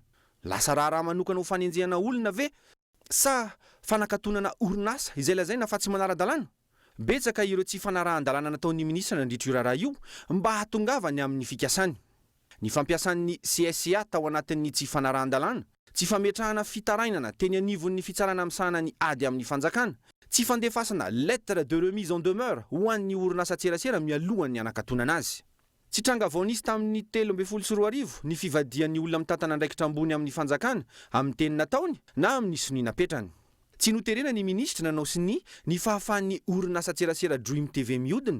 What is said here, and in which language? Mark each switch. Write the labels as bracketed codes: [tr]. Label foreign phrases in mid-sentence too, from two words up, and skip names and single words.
[mg] Lasa raha manokana ho fanenjehana olona ve? Sa fanakatonana orinasa izay lazaina fa tsy manara-dalàna? Betsaka ireo tsy fanarahan-dalàna nataon'ny minisitra nandritra io raharaha io mba hatongavany amin'ny fikasany. Ny fampiasan'ny CSCA tao anatin'ny tsy fanarahan-dalàna, tsy fametrahana fitarainana teny anivon'ny fitsarana misahana ny ady amin'ny fanjakana, tsy fandefasana [fr] lettre de remise en demeure [mg] ho an'ny orinasa tserasera mialohan'ny hanakatonana azy. Tsy tranga vao nisy tamin'ny 2014 ny fivadian'ny olona mitantana andraikitra ambony amin'ny fanjakana amin'ny teny nataony na amin'ny sinoa napetrany. Tsy noterena ny minisitra nanao sy ny fahafahan'ny orinasa tserasera Dream TV mihodina.